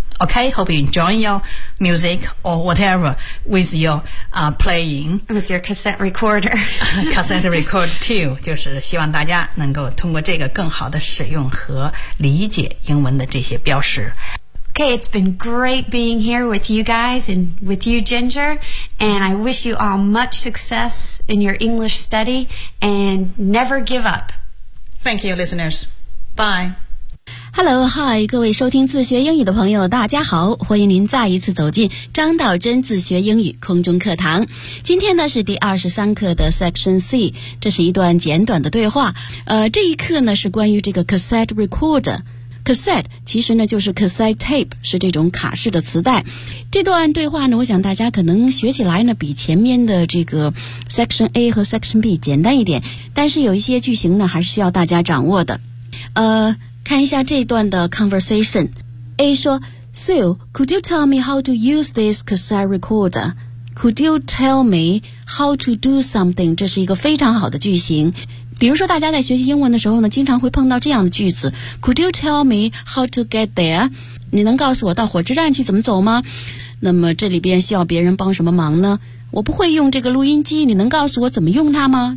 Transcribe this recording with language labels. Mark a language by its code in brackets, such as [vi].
[en] Okay, hope you enjoy your music or whatever with your, playing. With your cassette recorder. cassette record too. [zh] 就是希望大家能够通过这个更好的使用和理解英文的这些标识。 [en] Okay, it's been great being here with you guys and with you, Ginger. And I wish you all much success in your English study and never give up. Thank you, listeners. Bye. Hello, hi, [zh] 各位收听自学英语的朋友大家好，欢迎您再一次走进张道真自学英语空中课堂。今天呢是第23课的 Section C， 这是一段简短的对话。这一课呢是关于这个 cassette recorder。Cassette 其实呢就是 cassette tape， 是这种卡式的磁带。这段对话呢，我想大家可能学起来呢比前面的这个 Section A 和 Section B 简单一点，但是有一些句型呢还是需要大家掌握的。看一下这段的 conversation。 [en] A 说 Sue, could you tell me how to use this cassette recorder? Could you tell me how to do something? [zh] 这是一个非常好的句型。比如说大家在学习英文的时候呢，经常会碰到这样的句子， [en] Could you tell me how to get there? [zh] 你能告诉我到火车站去怎么走吗？那么这里边需要别人帮什么忙呢？我不会用这个录音机，你能告诉我怎么用它吗？